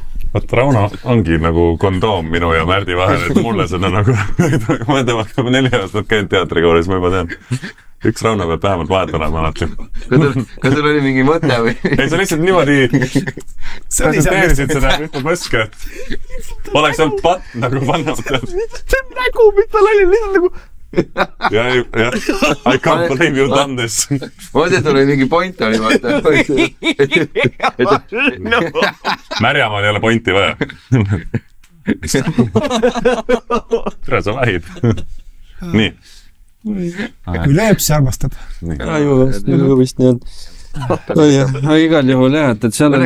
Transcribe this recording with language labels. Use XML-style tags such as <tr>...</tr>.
<et>Vaat Rauno ongi nagu kondoom minu ja Märdi vahel, et mulle seda nagu ma temaga 4 aastat käinud teatrikoolis, ma juba tean. Üks Rauno peab vähemalt vahet olema alati. Kas sul oli mingi mõte või? Ei, sa lihtsalt niimoodi presenteerisid seda ühte põske, et oleks olnud patt nagu panna. See on nägu, mis tal oli lihtsalt nagu</et> <en>ja, I can't believe you done this.</en> <et>Ma mõtlen, et oli mingi point oli, vaata. Märjamaal ei ole pointi vaja. Tere, sa vähid. Nii. Kui lööb, siis armastab. Ju vist nii on. Igal juhul jah, et seal oli...</et>